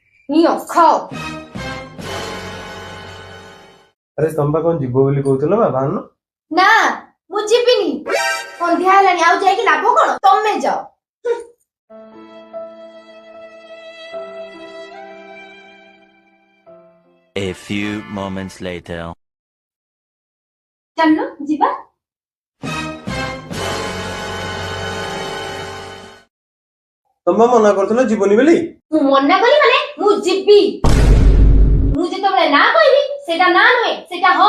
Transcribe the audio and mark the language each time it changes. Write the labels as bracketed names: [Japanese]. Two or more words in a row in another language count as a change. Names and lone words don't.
[Odia] ନିଅ ଖାଅ। ଆରେ ତମେ ବା କଣ ଯିବ ବୋଲି କହୁଥିଲ ବା ବାହାନ? ନା ମୁଁ ଯିବିନି, ସନ୍ଧ୍ୟା ହେଲାଣି, ଆଉ ଯାଇକି ଲାଭ କଣ? ତମେ ଯାଅ। [English] A few moments later. [Odia] ଚାଲୁନ ଯିବା। ତମେ ମନା କରୁଥିଲ ଯିବନି ବୋଲି। ମୁଁ ମନା କଲି ମାନେ ମୁଁ ଯିବି। ମୁଁ ଯେତେବେଳେ ନା କହିବି ସେଟା ନା ନୁହେଁ, ସେଟା ହଁ।